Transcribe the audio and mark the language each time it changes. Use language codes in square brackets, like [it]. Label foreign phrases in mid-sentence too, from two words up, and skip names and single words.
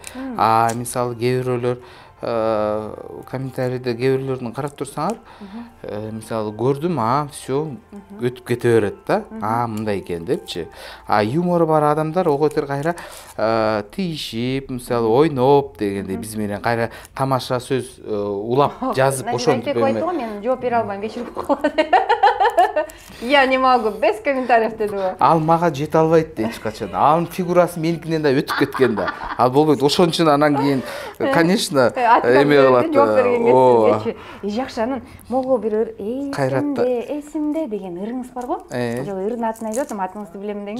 [ky] Мисалы кээ бирөөлөр комментарийде кээ бирлерин карап турсаңар, мисалы көрдүм, всё өтүп кете берет да. Мындай экен депчи. Юмору бар адамдар ого бетер кайра тийишип, мисалы ойноп дегендей биз менен кайра тамаша сөз улап жазып ошентип айтты го, мен жооп бере албайм, кечирип коет. [ru] Я не могу, без комментариев [ky] деди го. Ал мага жете албайт да эч качан. Анын фигурасы меникинен да өтүп кеткен да. Ал болбойт. Ошон үчүн анан кийин, конечно, эме кылат. Жооп берген кезчи. Жакшы, анан могу бир эсимде деген ырыңыз бар го? Же ырдын атын айтып атам, атыңызды билем деңиз.